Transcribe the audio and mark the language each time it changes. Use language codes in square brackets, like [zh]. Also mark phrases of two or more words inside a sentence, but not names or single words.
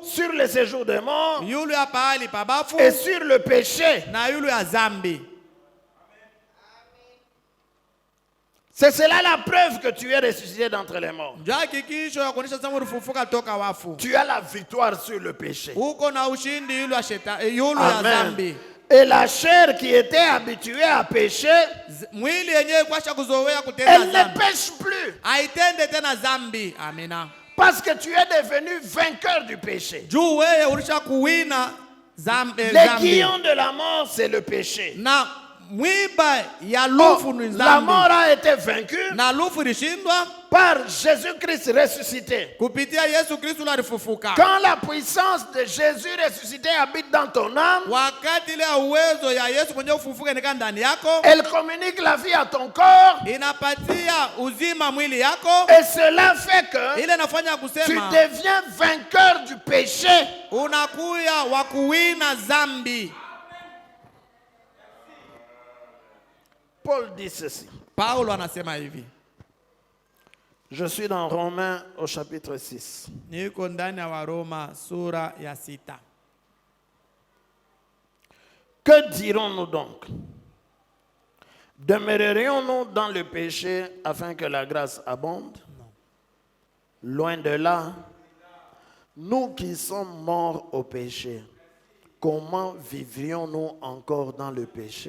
[fr] sur le séjour des morts [sw] yule ya pahali pabafu [fr] et sur le péché. [sw] na yule ya zambi. [fr] C'est cela la preuve que tu es ressuscité d'entre les morts. [sw] Ndio hakikisho ya kuonesha sasa ulifufuka toka wafu. [fr] Tu as la victoire sur le péché. [sw] Uko na ushindi yule ya shetani, yule ya zambi. [fr] Et la chair qui était habituée à pécher, [sw] Mwili yenyewe kwasha kuzoea [fr] elle [sw] kutenda [fr] ne [sw] zambi, [fr] pêche plus. [sw] haitende tena zambi. Amina. [fr] Parce que tu es devenu vainqueur du péché. [sw] Juu wewe ulisha kuwina zambi. [fr] L'aiguillon de la mort, c'est le péché. [sw] Na mwiba ya [fr] Oh, [sw] lufu ni [fr] la [sw] zambi. [fr] mort a été vaincue [sw] Na lufu ilishindwa [fr] par Jésus-Christ ressuscité. [sw] kupitia Yesu Kristo alifufuka. [fr] Quand la puissance de Jésus ressuscité habite dans ton âme, [sw] Wakati ile uwezo ya Yesu mwenye ufufuka inakaa ndani yako, [fr] elle communique la vie à ton corps, [sw] inapatia uzima mwili yako. [fr] et cela fait que [sw] Ile nafanya [fr] tu [sw] kusema [fr] deviens vainqueur du péché. [sw] unakuya wa kuwina zambi. [fr] Paul dit ceci. [sw] Paulo anasema hivi. [fr] Je suis dans Romains au chapitre 6. [sw] Niko ndani ya Waroma sura ya 6. [fr] Que dirons-nous donc? Demeurerions-nous dans le péché afin que la grâce abonde? Loin de là. Nous qui sommes morts au péché, comment vivrions-nous encore dans le péché?